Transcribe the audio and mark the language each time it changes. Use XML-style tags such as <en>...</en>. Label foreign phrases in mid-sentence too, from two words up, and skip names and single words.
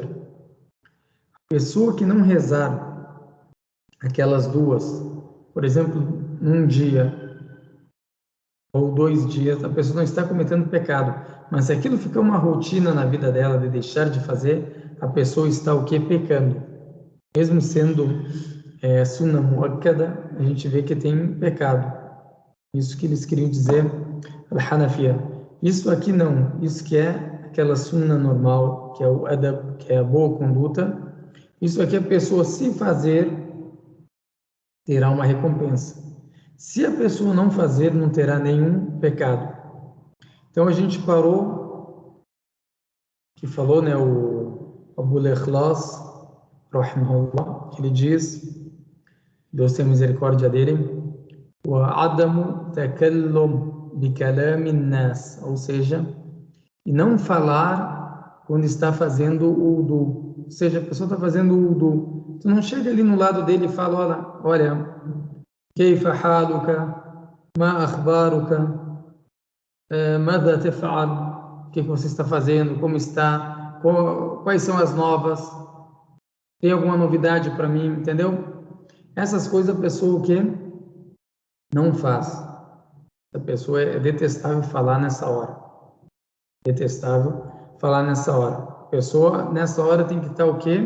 <pt>A pessoa que não rezar aquelas duas, por exemplo, num dia ou 2 dias, a pessoa não está cometendo pecado, mas se aquilo fica uma rotina na vida dela de deixar de fazer, a pessoa está o que? Pecando. Mesmo sendo</pt> <ar>سنة مؤكدة,</ar> <pt>a gente vê que tem pecado. Isso que eles queriam dizer, al-Hanafiya. Isso aqui não, isso que é aquela sunnah normal, que é o adab, que é a boa conduta. Isso aqui a pessoa, se fazer, terá uma recompensa. Se a pessoa não fazer, não terá nenhum pecado. Então a gente parou, que falou, né, o Abu al-Ikhlas, rahimahullah, que ele diz, Deus tem misericórdia dele,</pt> <ar>وَعَدَمُ تَكَلُّمْ بِكَلَامِ النَّاسِ,</ar> <pt>ou seja, e não falar quando está fazendo o wudu. Ou seja, a pessoa está fazendo o wudu. Tu não chega ali no lado dele e fala, olha,</pt> <ar>كيف حالك ما أخبارك ماذا تفعل,</ar> <pt>o que você está fazendo, como está, quais são as novas, tem alguma novidade para mim, entendeu? Essas coisas a pessoa o quê? Não faz. A pessoa é detestável falar nessa hora. Detestável falar nessa hora. A pessoa nessa hora tem que estar o quê?</pt>